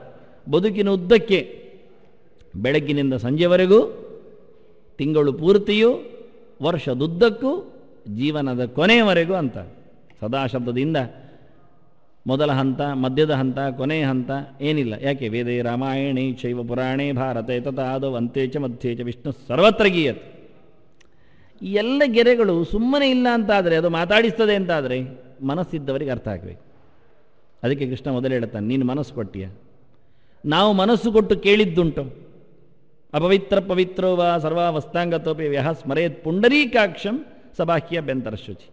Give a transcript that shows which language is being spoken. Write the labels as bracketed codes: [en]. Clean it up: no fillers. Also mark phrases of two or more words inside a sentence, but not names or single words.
[kn] ಬದುಕಿನ ಉದ್ದಕ್ಕೆ ಬೆಳಗ್ಗಿನಿಂದ ಸಂಜೆವರೆಗೂ, ತಿಂಗಳು ಪೂರ್ತಿಯೂ, ವರ್ಷದುದ್ದಕ್ಕೂ, ಜೀವನದ ಕೊನೆಯವರೆಗೂ ಅಂತಾರೆ. ಸದಾ ಶಬ್ದದಿಂದ ಮೊದಲ ಹಂತ, ಮಧ್ಯದ ಹಂತ, ಕೊನೆಯ ಹಂತ ಏನಿಲ್ಲ. [sa] ಯಾಕೆ? ವೇದೇ ರಾಮಾಯಣೇ ಚೈವ ಪುರಾಣೇ ಭಾರತೆ ತಥಾದೌ ಅಂತೆ ಚ ಮಧ್ಯೆ ಚ ವಿಷ್ಣು ಸರ್ವತ್ರ ಗೀಯತೆ. [kn] ಈ ಎಲ್ಲ ಗೆರೆಗಳು ಸುಮ್ಮನೆ ಇಲ್ಲ ಅಂತಾದರೆ, ಅದು ಮಾತಾಡಿಸ್ತದೆ ಅಂತಾದರೆ ಮನಸ್ಸಿದ್ದವರಿಗೆ ಅರ್ಥ ಆಗಬೇಕು. ಅದಕ್ಕೆ ಕೃಷ್ಣ ಮೊದಲು ಹೇಳ್ತಾನೆ, ನೀನು ಮನಸ್ಸು ಕೊಟ್ಟಿಯ? ನಾವು ಮನಸ್ಸು ಕೊಟ್ಟು ಕೇಳಿದ್ದುಂಟು. [sa] ಅಪವಿತ್ರ ಪವಿತ್ರೋ ವಾ ಸರ್ವಾವಸ್ಥಾಂಗತೋಪಿ ವ್ಯಹ ಸ್ಮರೇತ್ ಪುಂಡರೀಕಾಕ್ಷಂ ಸಬಾಹ್ಯ ಬೆಂತರಶುಚಿ.